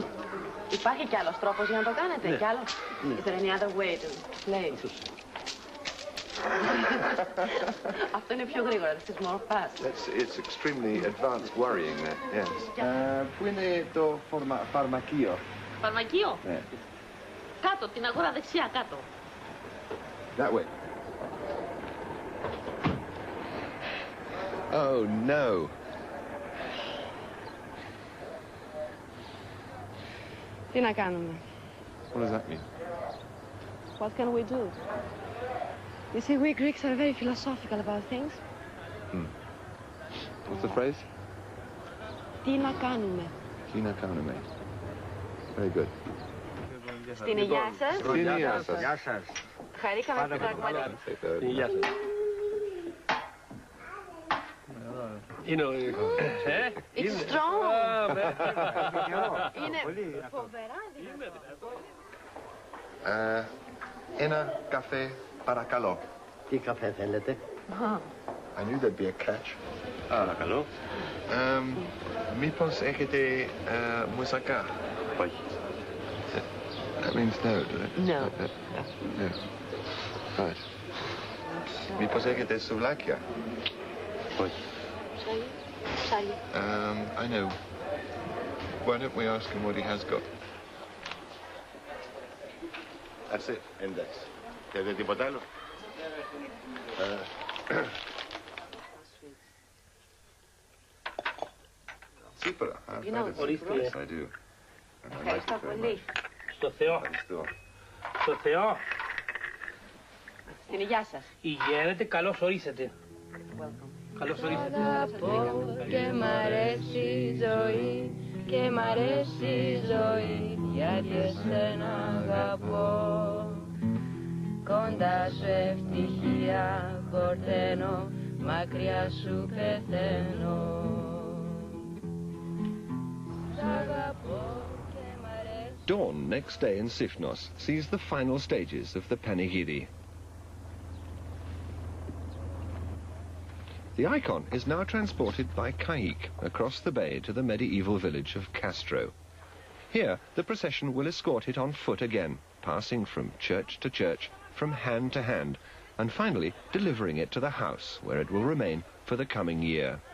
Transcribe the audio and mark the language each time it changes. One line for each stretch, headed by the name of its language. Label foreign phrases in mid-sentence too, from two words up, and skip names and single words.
Greek: Υπάρχει κι άλλος τρόπος για να το κάνετε? Κι άλλο?
English: Is there any other way to play?
Greek: Αυτό είναι πιο γρήγορα,
English: this is more fast. It's extremely advanced worrying there, yes.
Greek: Πού είναι το φαρμακείο? Φαρμακείο? Ναι. Κάτω, την αγορά δεξιά, κάτω.
English: That way. Oh, no.
Greek: Τι να κάνουμε?
English: What does that mean? What can we do? You see, we Greeks are very philosophical about things. What's the phrase?
Greek: Τι να κάνουμε? Τι να κάνουμε.
English: Very good.
Greek: Στην υγεία σας. Στην υγεία σας. Γεια σας. Χαρήκαμε που πραγματικά. Υγεία σας.
English: It's strong.
Greek: Είναι φοβερά δηλαδή. Ένα καφέ παρακαλώ. Τι καφέ θέλετε?
English: I knew there'd be a catch.
Greek: Παρακαλώ. Μήπως έχετε μουσακά? Όχι.
English: That means no, does it? No. No. Right.
Greek: Μήπως έχετε σουβλάκια? Όχι. Ψάρια.
English: I know. Why don't we ask him what he has got? That's it.
Greek: Εντάξει. Θέλετε τίποτα άλλο? Τσίπρα. Ορίστε.
English: I do.
Greek: Ευχαριστώ πολύ. Στο Θεό. Στο Θεό. Στην υγεία σας. Υγιένετε, καλώς ορίσατε. Καλώς ορίσατε. Αγαπώ και μ' αρέσει η ζωή και μ' αρέσει η ζωή γιατί εσένα αγαπώ. Κοντά σου ευτυχία χορταίνω, μακριά σου πεθαίνω. Σ' αγαπώ και μ' αρέσει.
English: Dawn next day in Sifnos sees the final stages of the panegyri. The icon is now transported by kaik across the bay to the medieval village of Castro. Here, the procession will escort it on foot again, passing from church to church, from hand to hand, and finally delivering it to the house, where it will remain for the coming year.